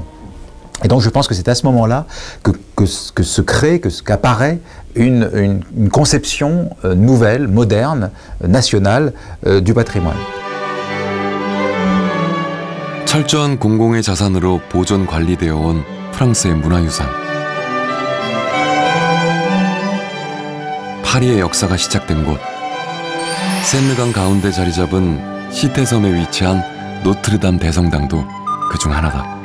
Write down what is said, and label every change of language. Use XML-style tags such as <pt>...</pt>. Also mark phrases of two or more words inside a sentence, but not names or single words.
<fr>Et donc je pense que c'est à ce moment-là que se crée, qu'apparaît une conception nouvelle, moderne, nationale du patrimoine.</fr> <ko>철저한 공공의 자산으로 보존 관리되어 온 프랑스의 문화유산. 파리의 역사가 시작된 곳. 샌느강 가운데 자리 잡은 시테섬에 위치한 노트르담 대성당도 그중 하나다.</ko>